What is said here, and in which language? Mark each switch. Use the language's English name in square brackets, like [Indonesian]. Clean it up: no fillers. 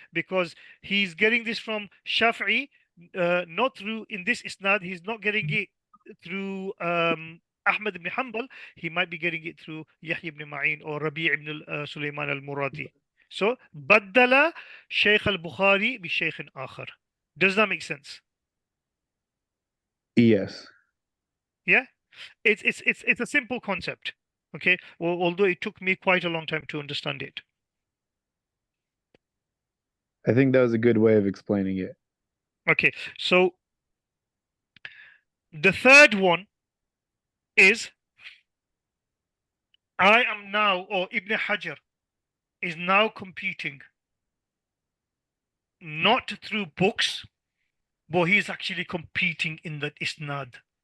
[English] Because he's getting this from Shafi'i, not through in this isnad. He's not getting it through Ahmad ibn Hanbal. He might be getting it through Yahya ibn Ma'in or Rabi' ibn Sulaiman al-Muradi. So [Arabic] بدل شيخ البخاري بشيخ آخر. [English] Does that make sense? Yes. Yeah, it's a simple concept. Okay, well, although it took me quite a long time to understand it. I think that was a good way of explaining it. Okay, so the third one is I am now, or Ibn Hajar is now competing not through books, but he's actually competing in the isnad.